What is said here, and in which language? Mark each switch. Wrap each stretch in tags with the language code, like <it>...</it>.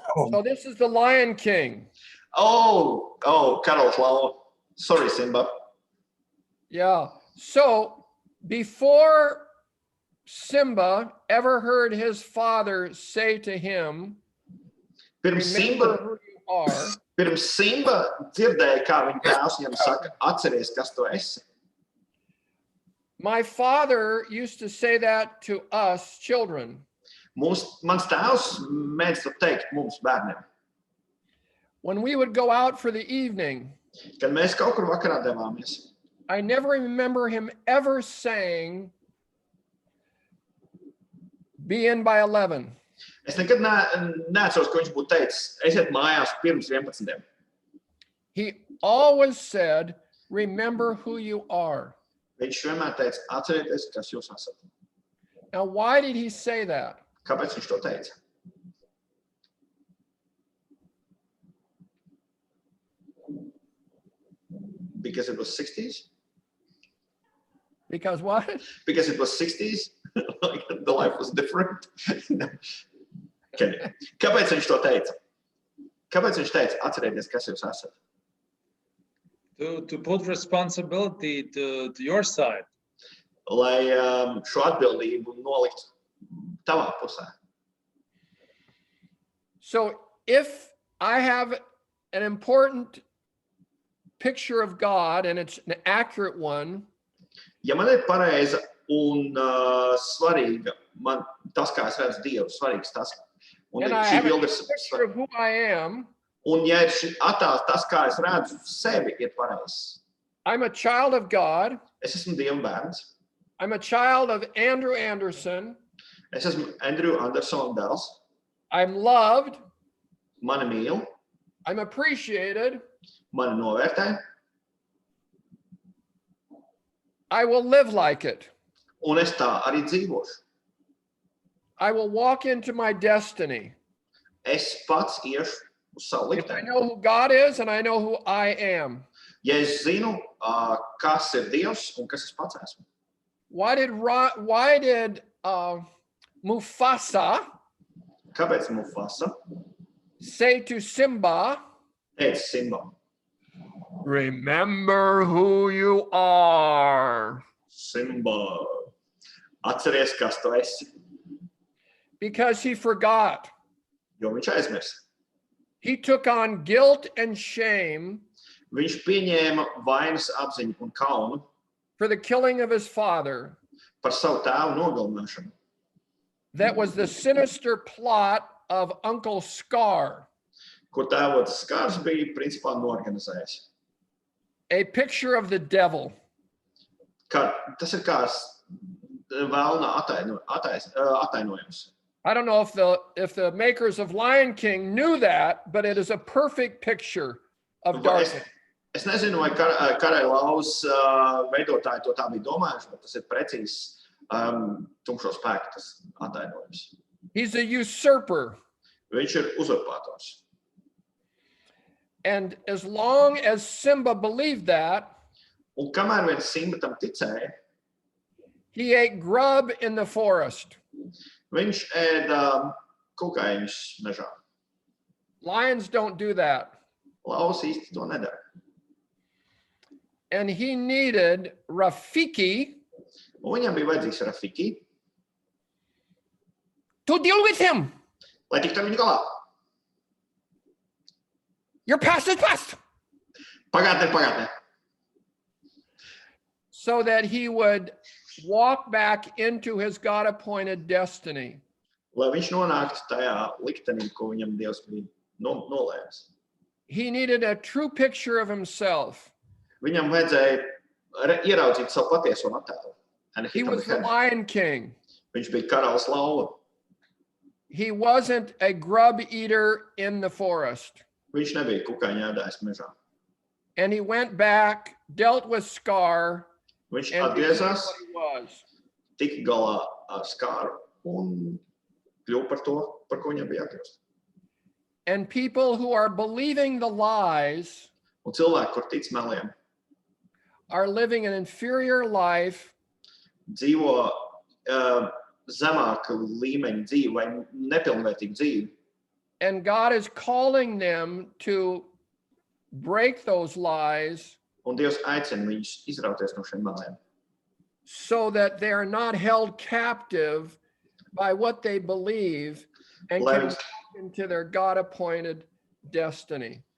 <en>So this is the Lion King.</en> <lv>Oh, Karalis lauva.</lv> <en>Sorry,</en> <lv>Simba.</lv> <en>Yeah. So before Simba ever heard his father say to him,</en> <lv>Pirms</lv> <en>remember Simba, who you are,</en> <lv>pirms Simba dzirdēja, kā viņa tēvs viņam saka, atceries, kas tu esi.</lv> <en>my father used to say that to us children.</en> <lv>Mans tēvs mēdz to teikt mums bērniem.</lv> <en>When we would go out for the evening,</en> <lv>Kad mēs kaut kur vakarā devāmies,</lv> <en>I never remember him ever saying, be in by 11.</en> <lv>es nekad neatceros, ko viņš būtu teicis. Esiet mājās pirms 11.</lv> <en>He always said, remember who you are.</en> <lv>Viņš vienmēr teica, atcerieties, kas jūs esat.</lv> <en>Now, why did he say that?</en> <lv>Kāpēc viņš to teica?</lv> <en>Because it was 60s? Because what? Because it was 60s? Like the life was different?</en> <lv>Okay. Kāpēc viņš to teica? Kāpēc viņš teica, atcerieties, kas jūs esat?</lv> <en>To put responsibility to your side.</en> <lv>Lai šo atbildību nolikt tavā pusē.</lv> <en>So if I have an important picture of God and it's an accurate one,</en> <lv>Ja man ir pareiza un svarīga, man tas, kā es redzu Dievu, svarīgs tas, un</lv> <en>and I</en> <lv>šī</lv> <en>have a</en> <lv>bilde</lv> <en>picture of who I am,</en> <lv>un ja ir šī attēls, tas, kā es redzu sevi, ir pareizs.</lv> <en>I'm a child of God.</en> <lv>Es esmu Dieva bērns.</lv> <en>I'm a child of Andrew Anderson.</en> <lv>Es esmu Andrew Andersona dēls.</lv> <en>I'm loved.</en> <lv>Mani mīl,</lv> <en>I'm appreciated.</en> <lv>mani novērtē,</lv> <en>I will live like it.</en> <lv>un es tā arī dzīvošu.</lv> <en>I will walk into my destiny.</en> <lv>Es pats iešu uz savu</lv> <en>If I</en> <lv>likteni.</lv> <en>know who God is and I know who I am.</en> <lv>Ja es zinu, kas ir Dievs un kas es pats esmu.</lv> <en>Why did Mufasa</en> <lv>Kāpēc Mufasa</lv> <en>say to Simba,</en> <lv>teica Simbam?</lv> <en>remember who you are?</en> <lv>Simba, atceries, kas tu esi,</lv> <en>Because he forgot.</en> <lv>jo viņš aizmirst.</lv> <en>He took on guilt and shame</en> <lv>Viņš pieņēma vainas apziņu un kaunu</lv> <en>for the killing of his father.</en> <lv>par savu tēvu nogalināšanu.</lv> <en>That was the sinister plot of Uncle Scar,</en> <lv>Kur tēvots Skars bija principā norganizējis.</lv> <en>a picture of the devil.</en> <lv>Tas ir kā vēlna atainojums.</lv> <en>I don't know if the makers of Lion King knew that, but it is a perfect picture of darkness.</en> <lv>Es nezinu, vai Karaļa lauvas veidotāji to tā bija domājuši, bet tas ir precīzs tumšo spēku tas atainojums.</lv> <en>He's a usurper.</en> <lv>Viņš ir uzurpators.</lv> <en>And as long as Simba believed that,</en> <lv>Un kamēr vien Simba tam ticēja,</lv> <en>he ate grub in the forest.</en> <lv>viņš ēda kukaiņus mežā.</lv> <en>Lions don't do that.</en> <lv>Lauvas īsti to nedara.</lv> <en>And he needed Rafiki</en> <lv>Un viņam bija vajadzīgs Rafiki,</lv> <en>to deal with him.</en> <lv>lai tiktu ar viņu galā.</lv> <en>Your past is past.</en> <lv>Pagātnē.</lv> <en>So that he would walk back into his God-appointed destiny.</en> <lv>Lai viņš nonāktu tajā liktenī, ko viņam Dievs bija nolēmis.</lv> <en>He needed a true picture of himself.</en> <lv>Viņam vajadzēja ieraudzīt savu patieso attēlu.</lv> <en>And He was the Lion King.</en> <lv>Viņš bija karalis lauva.</lv> <en>He wasn't a grub eater in the forest.</en> <lv>Viņš nebija kukaiņu ēdājs mežā.</lv> <en>And he went back, dealt with Scar,</en> <lv>Viņš</lv> <en>and became</en> <lv>atgriezās,</lv> <en>what he was.</en> <lv>tika galā ar Skāru un kļuva par to, par ko viņam bija jākļūst.</lv> <en>And people who are believing the lies</en> <lv>Un cilvēki, kur tic meliem,</lv> <en>are living an inferior life</en> <lv>dzīvo zemāka līmeņa dzīvi vai nepilnvērtīgu dzīvi.</lv> <en>and God is calling them to break those lies</en> <lv>Un Dievs aicina viņus izrauties no šiem meliem.</lv> <en>so that they are not held captive by what they believe and</en> <lv>Lai</lv> <en>can</en> <lv>viņus,</lv> <en>walk into their God-appointed destiny.</en>